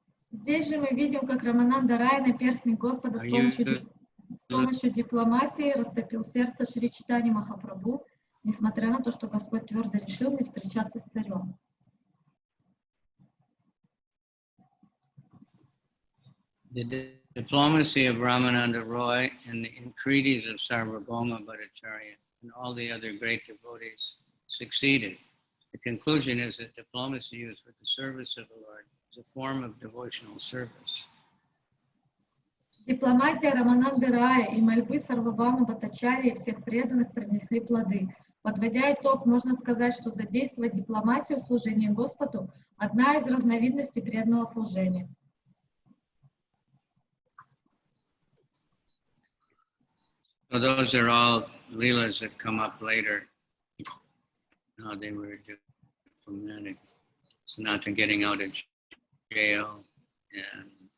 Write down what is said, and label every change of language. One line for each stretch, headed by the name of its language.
Russian: Здесь же мы видим, как Рамананда Рай, наперстник Господа, с помощью дипломатии растопил сердце Шри Чайтаньи Махапрабху, несмотря на то, что Господь твердо решил не встречаться с царем.
English: The diplomacy of Ramananda Roy and the entreaties of Sarvabhauma Bhattacharya and all the other great devotees succeeded. The conclusion is that diplomacy used for the service of the Lord is a form of devotional service.
Russian: Дипломатия Рамананды Рая и мольбы Сарвабхаума Бхаттачарьи и всех преданных принесли плоды. Подводя итог, можно сказать, что задействовать дипломатию в служении Господу – одна из разновидностей преданного служения.
English: So those are all leelas that come up later. How they were diplomatic. It's not to getting out of jail and